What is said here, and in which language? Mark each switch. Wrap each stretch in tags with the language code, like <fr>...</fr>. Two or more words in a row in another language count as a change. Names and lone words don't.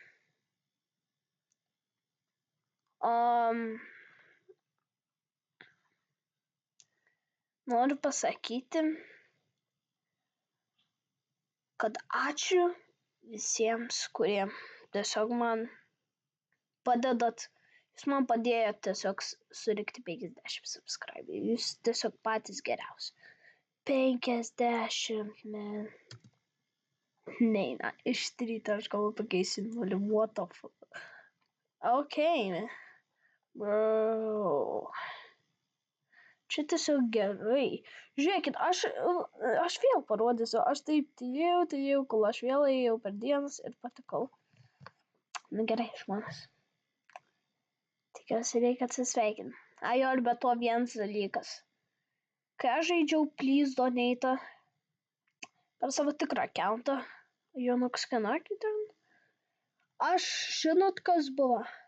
<lt>Noriu pasakyti, kad ačiū visiems, kurie tiesiog man padedat. Jūs man padėjote tiesiog surinkti 50 subscriberių. Jūs tiesiog patys geriausi. 50, man. Neina, iš ryto aš galvoju pakeisiu 0.</lt> <en>What the fuck? Okay, man. Bro.</en> <lt>Čia tiesiog gerai. Žiūrėkit, aš vėl parodysiu. Aš taip tylėjau, kol aš vėl ėjau per dienas ir patekau. Nu gerai, žmonės. Tikiuosi reikia atsisveikinti. Ajo, ir be to vienas dalykas. Kai aš žaidžiau Please Donate per savo tikrą accountą, Jonuks Kanakį ten, aš žinot, kas buvo.</lt>